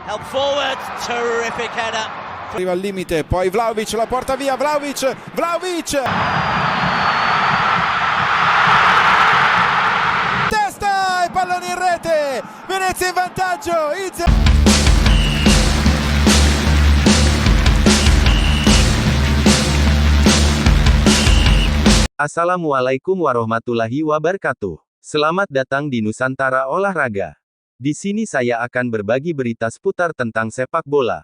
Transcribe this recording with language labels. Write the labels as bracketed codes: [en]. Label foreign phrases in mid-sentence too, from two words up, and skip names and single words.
[en] Help forward, terrific header. [it] Arriva al limite, poi Vlahovic la porta via, Vlahovic! Testa e pallone in rete, Venezia in vantaggio, [ar] السلام عليكم ورحمة الله وبركاته. [id] Selamat datang di Nusantara Olahraga. Di sini saya akan berbagi berita seputar tentang sepak bola.